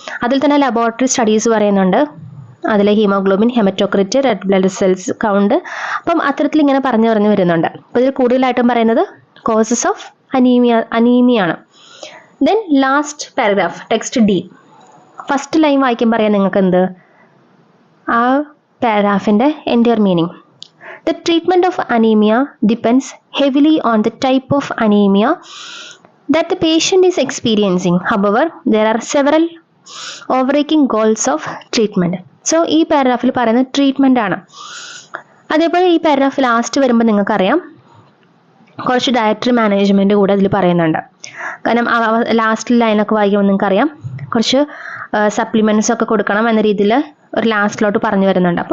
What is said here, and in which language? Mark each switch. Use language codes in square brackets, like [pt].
[ml] അതിൽ തന്നെ laboratory studies പറയുന്നുണ്ട്. അതിൽ haemoglobin, haematocrit, red blood cells count, അപ്പം അത്തരത്തിൽ ഇങ്ങനെ പറഞ്ഞു വരുന്നുണ്ട്. അപ്പോൾ ഇതിൽ കൂടുതലായിട്ടും പറയുന്നത് causes of അനീമിയാണ്. Then last paragraph text D. First line വായിക്കുമ്പോൾ പറയാം നിങ്ങൾക്ക് എന്ത് ആ പാരഗ്രാഫിൻ്റെ entire meaning. [en] The treatment of anemia depends heavily on the type of anemia that the patient is experiencing. However, there are several overarching goals of treatment. [ml] So, ഈ പാരഗ്രാഫിൽ പറയുന്നത് treatment ആണ്. അതേപോലെ ഈ പാരഗ്രാഫ് ലാസ്റ്റ് വരുമ്പോൾ നിങ്ങൾക്കറിയാം കുറച്ച് ഡയറ്ററി മാനേജ്മെൻറ്റ് കൂടെ അതിൽ പറയുന്നുണ്ട്. കാരണം ലാസ്റ്റ് ലൈനൊക്കെ വായിക്കുമ്പോൾ നിങ്ങൾക്കറിയാം കുറച്ച് സപ്ലിമെൻറ്റ്സ് ഒക്കെ കൊടുക്കണം എന്ന രീതിയിൽ ഒരു ലാസ്റ്റിലോട്ട് പറഞ്ഞു വരുന്നുണ്ട്.